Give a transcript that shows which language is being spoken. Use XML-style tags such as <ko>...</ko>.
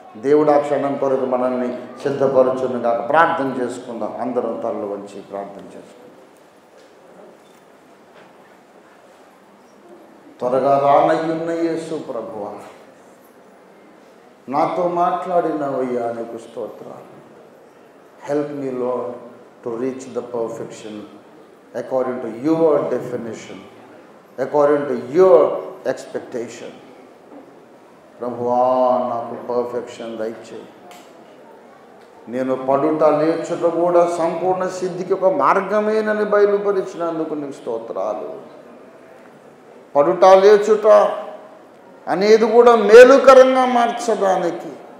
<te>దేవుడు ఆ క్షణం కొరకు మనల్ని సిద్ధపరచునుగా. ప్రార్థన చేసుకుందాం. అందరం తలలు వంచి ప్రార్థన చేసుకుందాం. త్వరగా రానయ్యున్న యేసు ప్రభువా, నాతో మాట్లాడినవయ్యా, నీకు స్తోత్రాలు.</te> <en>Help me Lord to reach the perfection according to your definition, according to your expectation.</en> <te>ప్రభువా నాకు పర్ఫెక్షన్ దయచేయి. నేను పడుట లేచుట కూడా సంపూర్ణ సిద్ధికి ఒక మార్గమేనని బయలుపరిచినందుకు నీకు స్తోత్రాలు. పడుట లేచుట అనేది కూడా మేలుకరంగా మార్చడానికి</te>